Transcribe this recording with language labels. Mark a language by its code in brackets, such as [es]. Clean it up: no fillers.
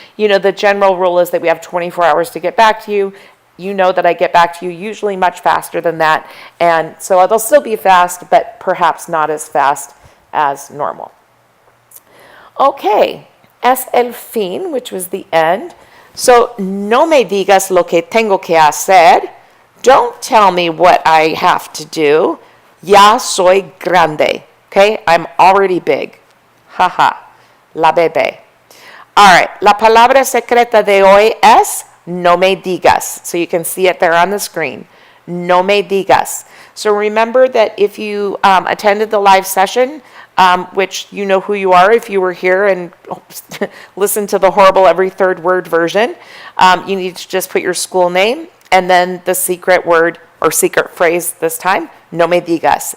[en] The general rule is that we have 24 hours to get back to you. You know that I get back to you usually much faster than that. And so they'll still be fast, but perhaps not as fast as normal. Okay, [es] es el fin, [en] which was the end. [es] So, no me digas lo que tengo que hacer. [en] Don't tell me what I have to do. [es] Ya soy grande. [en] Okay, I'm already big. [es] Haha, la bebé. [en] All right, [es] la palabra secreta de hoy es no me digas. [en] So you can see it there on the screen. [es] No me digas. [en] So remember that if you attended the live session, which you know who you are if you were here and listened to the horrible every third word version, you need to just put your school name and then the secret word or secret phrase this time, [es] no me digas.